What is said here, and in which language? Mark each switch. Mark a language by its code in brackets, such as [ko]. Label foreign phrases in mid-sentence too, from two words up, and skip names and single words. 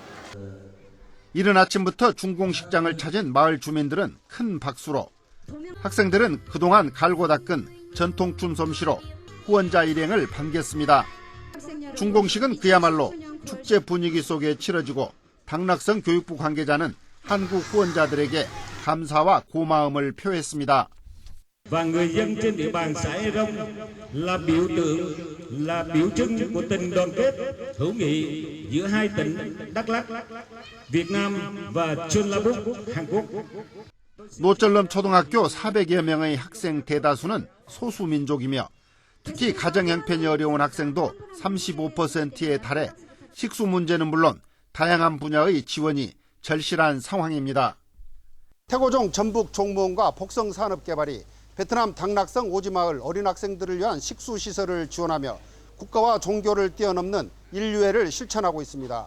[ko] 이른 아침부터 중공식장을 찾은 마을 주민들은 큰 박수로, 학생들은 그동안 갈고 닦은 전통춤 솜씨로 후원자 일행을 반겼습니다. 중공식은 그야말로 축제 분위기 속에 치러지고 당락성 교육부 관계자는 한국 후원자들에게 감사와 고마움을 표했습니다. [vi] Và người dân trên địa bàn xã E Rông là biểu tượng, là biểu trưng của tình đoàn kết hữu nghị giữa hai tỉnh Đắk Lắk, Việt Nam và Chonlabuk, Hàn Quốc. [ko] 노절럼 초등학교 400여 명의 학생 대다수는 소수민족이며 특히 가정 형편이 어려운 학생도 35%에 달해 식수 문제는 물론 다양한 분야의 지원이 절실한 상황입니다. 태고종 전북 종무원과 복성산업개발이 베트남 당락성 오지마을 어린 학생들을 위한 식수시설을 지원하며 국가와 종교를 뛰어넘는 인류애를 실천하고 있습니다.